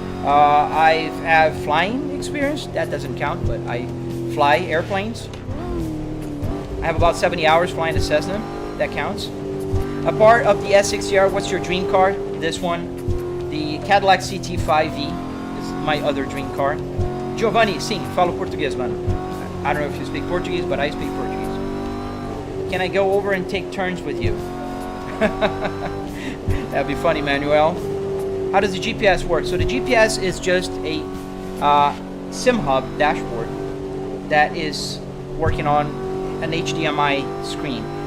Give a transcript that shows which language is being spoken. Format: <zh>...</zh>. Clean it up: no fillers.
<en>I have flying experience. That doesn't count, but I fly airplanes. I have about 70 hours flying a Cessna. That counts. A part of the S60R, what's your dream car? This one. The Cadillac CT5V is my other dream car.</en> <pt>Giovanni, sim, falo português, mano.</pt> <en>I don't know if you speak Portuguese, but I speak Portuguese. Can I go over and take turns with you? That'd be funny, Manuel. How does the GPS work? So the GPS is just a SimHub dashboard that is working on an HDMI screen.</en>